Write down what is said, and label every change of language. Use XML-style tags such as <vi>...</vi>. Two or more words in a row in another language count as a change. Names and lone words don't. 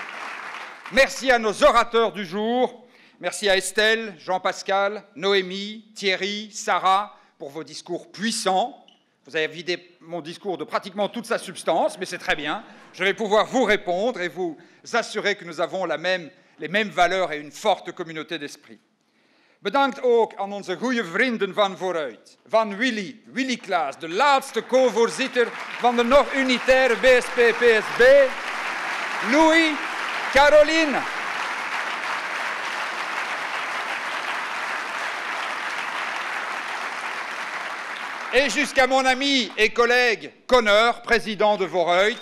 <fr>Merci à nos orateurs du jour, merci à Estelle, Jean-Pascal, Noémie, Thierry, Sarah, pour vos discours puissants. Vous avez vidé mon discours de pratiquement toute sa substance, mais c'est très bien. Je vais pouvoir vous répondre et vous assurer que nous avons les mêmes valeurs et une forte communauté d'esprit.</fr> <nl>Bedankt ook aan onze goede vrienden van Vooruit, van Willy Klaas, de laatste co-voorzitter van de nog unitaire BSP-PSB, Louis, Caroline.</nl> <fr>Et jusqu'à mon ami et collègue Connor, président de Vooruit.</fr>